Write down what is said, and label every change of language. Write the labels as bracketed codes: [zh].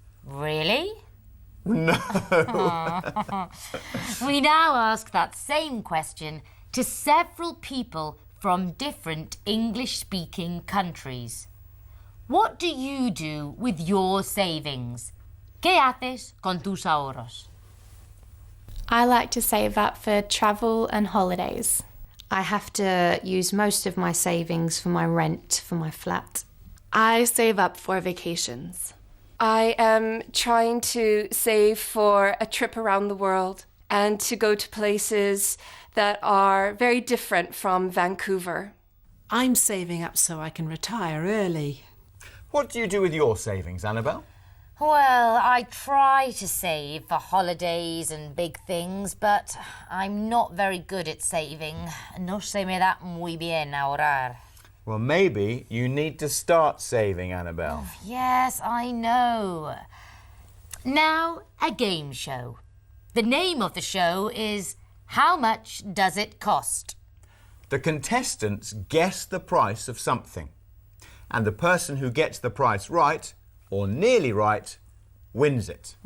[en] Really? No. We now ask that same question to several people from different English-speaking countries. What do you do with your savings? [es] ¿Qué haces con tus ahorros? [en] I like to save up for travel and holidays. I have to use most of my savings for my rent for my flat. I save up for vacations. I am trying to save for a trip around the world and to go to places that are very different from Vancouver. I'm saving up so I can retire early. What do you do with your savings, Annabelle? Well, I try to save for holidays and big things, but I'm not very good at saving. [es] No se me da muy bien ahorrar. [en] Well, maybe you need to start saving, Annabelle. Yes, I know. Now, a game show. The name of the show is How Much Does It Cost? The contestants guess the price of something, and the person who gets the price right, or nearly right, wins it.